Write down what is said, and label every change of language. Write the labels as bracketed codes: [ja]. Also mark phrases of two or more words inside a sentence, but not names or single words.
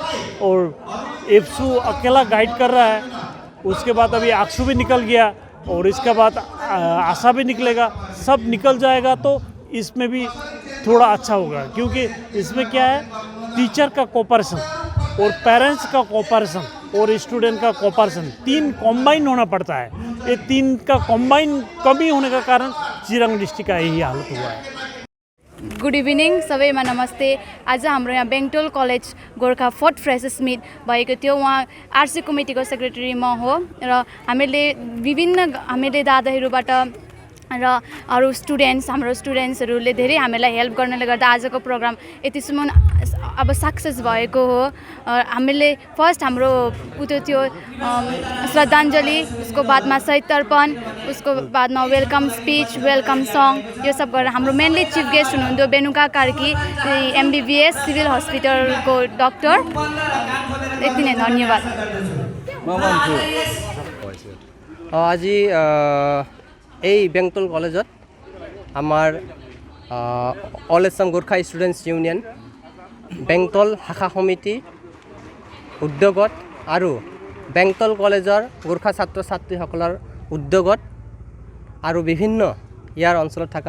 [hi] और एफसू अकेला गाइड कर रहा है, उसके बाद अभी आक्सू भी निकल गया और इसके बाद आशा भी निकलेगा, सब निकल जाएगा तो इसमें भी थोड़ा अच्छा होगा, क्योंकि इसमें क्या है टीचर का कोऑपरेशन और पेरेंट्स का कोऑपरेशन और स्टूडेंट का कोऑपरेशन 3 कॉम्बाइन होना पड़ता है। ये 3 का कॉम्बाइन कमी होने का कारण चिरांग डिस्ट्रिक्ट का यही हालत हुआ है। [en] good evening [ne] सबैमा नमस्ते। आज हाम्रो यहाँ बेंगतौल कलेज गोरखा 4th [en] freshers meet [ne] भएको थियो। उहाँ RC कमिटीको सेक्रेटरी म हो र हामीले दादाहरूबाट र अरू हाम्रो स्टुडेन्ट्सहरूले धेरै हामीलाई हेल्प गर्नले गर्दा आजको प्रोग्राम यतिसम्म अब सक्सेस भएको हो। हामीले फर्स्ट हाम्रो थियो श्रद्धाञ्जली, उसको बादमा शहीद तर्पण, उसको बादमा [en] welcome speech, welcome song, [ne] यो सब गरेर हाम्रो [en] mainly chief guest [ne] हुनुहुन्थ्यो बेनुका कार्की, MBBS सिभिल हस्पिटलको डक्टर। यति नै, धन्यवाद। [as] আজি এই বেংতল কলেজত আমাৰ অল আসাম গোৰ্খা ষ্টুডেণ্টছ ইউনিয়ন বেংতল শাখা সমিতি উদ্যোগত আৰু বেংতল কলেজৰ গোৰ্খা ছাত্ৰ ছাত্ৰীসকলৰ উদ্যোগত আৰু বিভিন্ন ইয়াৰ অঞ্চলত থকা